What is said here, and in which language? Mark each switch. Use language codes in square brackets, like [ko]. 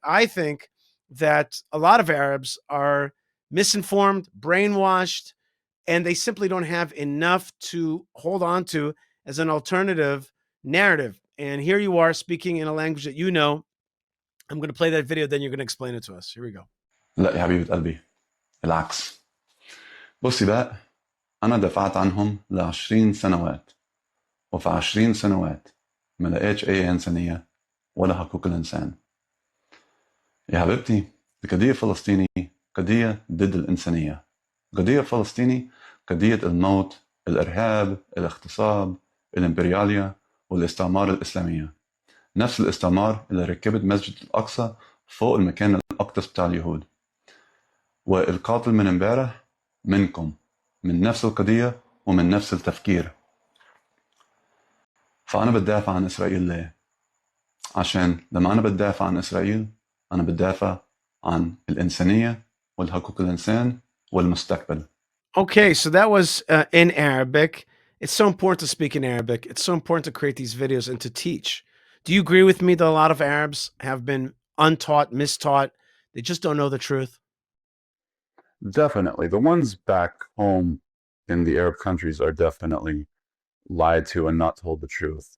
[en] I think that a lot of Arabs are misinformed, brainwashed, and they simply don't have enough to hold on to as an alternative narrative. And here you are speaking in a language that you know. I'm going to play that video, then you're going to explain it to us. Here we go. [ar] لا يا حبيبة قلبي، العكس. بصي بقى، أنا دفعت عنهم ل20 سنوات، وفي 20 سنوات ما لقيتش أي إنسانية ولا حقوق الإنسان. يا حبيبتي، القضية الفلسطيني قضية ضد الإنسانية. القضية الفلسطيني قضية الموت، الإرهاب، الاغتصاب، الإمبريالية والاستعمار الإسلامية. نفس الاستعمار اللي ركبت مسجد الأقصى فوق المكان الأقدس بتاع اليهود. والقاتل من امبارح منكم، من نفس القضية ومن نفس التفكير. فأنا بدافع عن إسرائيل ليه؟ عشان لما أنا بدافع عن إسرائيل أنا بدافع عن الإنسانية والحقوق الإنسان والمستقبل. [en] Okay, so that was in Arabic. It's so important to speak in Arabic. It's so important to create these videos and to teach. Do you agree with me that a lot of Arabs have been untaught, mistaught? They just don't know the truth? Definitely. The ones back home in the Arab countries are definitely lied to and not told the truth.